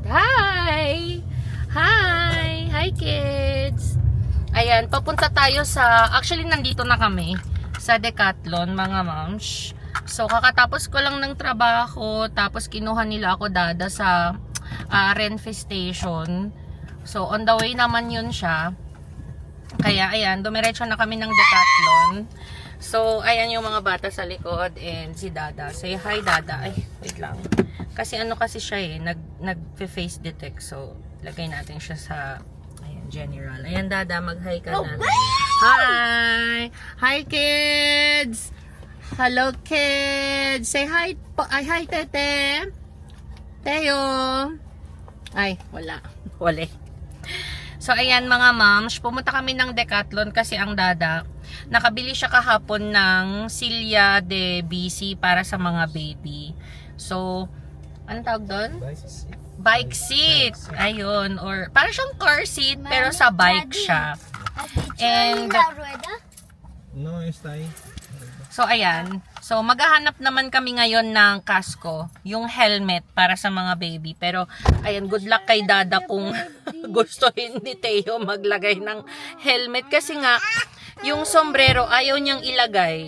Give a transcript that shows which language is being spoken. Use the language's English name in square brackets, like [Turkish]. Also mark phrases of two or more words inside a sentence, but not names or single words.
[English] Hi! Hi! Hi, kids! [Filipino] Ayan, papunta tayo sa, actually, nandito na kami sa Decathlon, mga moms. So, kakatapos ko lang ng trabaho, tapos kinuha nila ako dada sa Renfe Station. So, [English] on the way [Filipino] naman yun siya. Kaya, ayan, dumiretso na kami ng Decathlon. So, ayan yung mga bata sa likod and si Dada. [English] Say hi, [Filipino] Dada. Ay, wait lang. Kasi ano kasi siya eh, nag-face detect. So, lagay natin siya sa, ayan, general. Ayan, Dada, mag-hi ka na. [English] Hi! Hi, kids! Hello, kids! Say hi, hi, Tete! Teo! [Filipino] Ay, wala. Wale. So, ayan mga moms, pumunta kami ng Decathlon kasi ang Dada, nakabili siya kahapon ng Silya de BC para sa mga baby. So, anong tawag doon? [English] Bike seat. [Filipino] Ayun. Or, para siyang [English] car seat, [Filipino] pero sa bike siya. And, [Spanish] no, está ahí. [Filipino] so, ayan. So, maghahanap naman kami ngayon ng kasko, yung helmet para sa mga baby. Pero, ayan, [English] good luck [Filipino] kay Dada kung gustuhin ni Theo maglagay ng helmet. Kasi nga, yung sombrero, ayaw niyang ilagay.